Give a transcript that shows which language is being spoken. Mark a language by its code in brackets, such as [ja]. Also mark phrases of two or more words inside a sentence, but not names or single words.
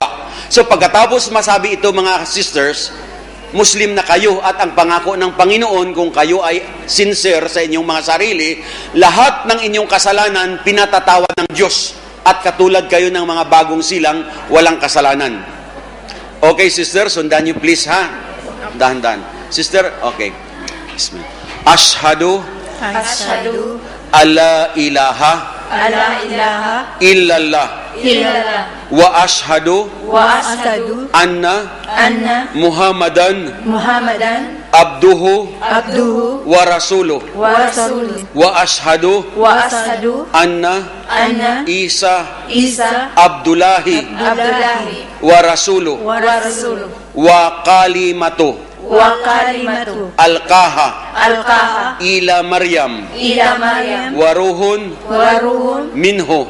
[tl] So pagkatapos masabi ito, mga sisters, Muslim na kayo at ang pangako ng Panginoon, kung kayo ay sincere sa inyong mga sarili, lahat ng inyong kasalanan pinatatawad ng Diyos at katulad kayo ng mga bagong silang walang kasalanan. Okay, sister, sundan niyo please, ha? Dahan-dahan. Sister, [ar] okay. أشهد أن لا إله إلا الله وأشهد أن محمدا عبده ورسوله وأشهد أن عيسى عبد الله ورسوله وكلمته ألقاها إلى مريم وروح منه